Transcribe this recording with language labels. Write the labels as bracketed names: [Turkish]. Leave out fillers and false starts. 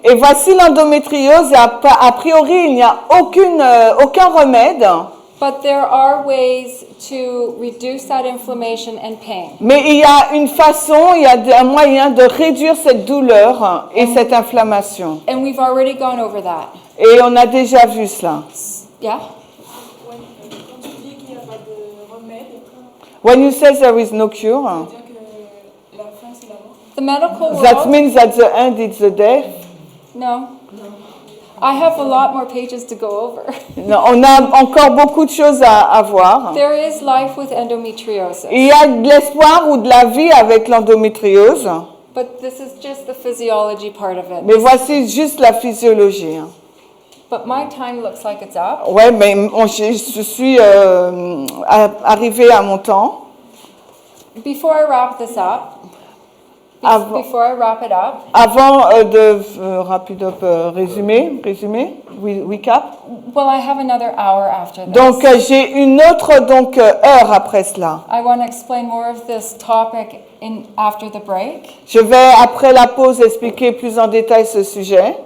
[French] Et voici l'endométriose. Et a priori, il n'y a aucun remède. [English] But there are ways to reduce that inflammation and pain. [French] Mais il y a une façon, il y a un moyen de réduire cette douleur et cette inflammation. [English] And we've already gone over that. [French] Et on a déjà vu cela. [English] Yeah? [French] Quand tu dis qu'il n'y a pas de remède, [English] When you say there is no cure, [French] ça veut dire que la fin c'est la mort. [English] The medical that world. means that the end is the death. No. I have a lot more pages to go over. [French] Non, on a encore beaucoup de choses à voir. [English] There is life with endometriosis. [French] Il y a de l'espoir ou de la vie avec l'endométriose, [English] But this is just the physiology part of it. [French] mais voici juste la physiologie. [English] But my time looks like it's up. [French] Ouais, mais je suis arrivée à mon temps. [English] Before I wrap this up, [French] Avant- [English] before I wrap it up, [French] Avant de rapide résumer, recap. [English] well, I have another hour after this. [French] Donc j'ai une autre heure après cela. [English] I want to explain more of this topic after the break. [French] Je vais après la pause expliquer plus en détail ce sujet.